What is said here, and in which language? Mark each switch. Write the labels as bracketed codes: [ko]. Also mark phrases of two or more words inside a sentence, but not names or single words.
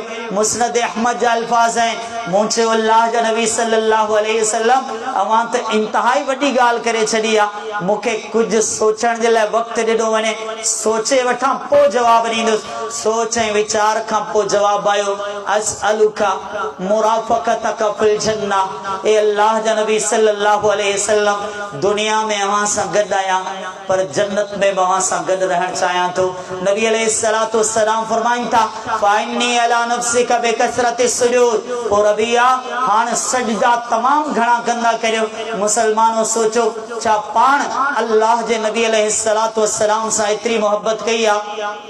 [sd] मुस्नद अहमद जा अल्फाज आहिनि, मूं चयो अल्लाह जा नबी [ar] صلى الله عليه وسلم [sd] अवां त इंतहाई वॾी ॻाल्हि करे छॾी आहे, मूंखे कुझु सोचण जे लाइ वक़्तु ॾिनो वञे, सोचे वठां पोइ जवाबु ॾींदुसि। सोच ऐं वीचार खां पोइ जवाबु आयो, [ar] أسألك مرافقتك في الجنة, [sd] ए अल्लाह जा नबी [ar] صلى الله عليه وسلم, [sd] दुनिया में अवां सां गॾु आहियां पर जन्नत में बि अवां सां गॾु रहणु चाहियां थो। नबी [ar] عليه الصلاة والسلام [sd] फरमाइनि था [ar] فأعني على نفسك بكثرة السجود, [sd] ओ रबिया हाणे सजदा तमामु घणा कंदा करियो। मुसलमानों सोचो छा पाण अल्लाह जे नबी [ar] عليه الصلاة والسلام [sd] सां एतिरी मोहब्बत कई आहे?